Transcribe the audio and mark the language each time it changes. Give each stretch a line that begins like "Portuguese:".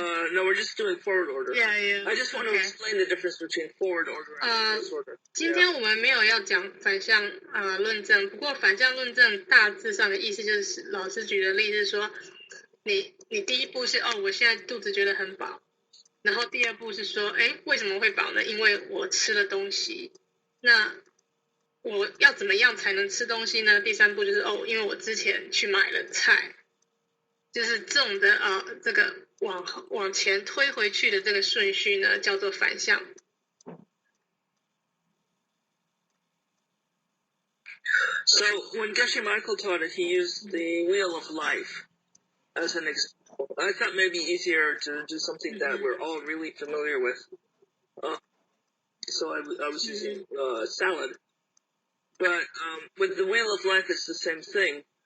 English: No, we're just doing forward order. Yeah. I just want to explain the difference between forward order and reverse order.
Chinese: 今天我们没有要讲反向论证，不过反向论证大致上的意思就是老师举的例子说，你第一步是我现在肚子觉得很饱，然后第2步是说，为什么会饱呢？因为我吃了东西。那我要怎么样才能吃东西呢？第3步就是因为我之前去买了菜，就是这种的这个往前推回去的这个顺序呢，叫做反向。
English: So when Geshe Michael taught it, he used the wheel of life as an example. I thought maybe easier to do something that we're all really familiar with. So I was using salad. But with the wheel of life, it's the same thing.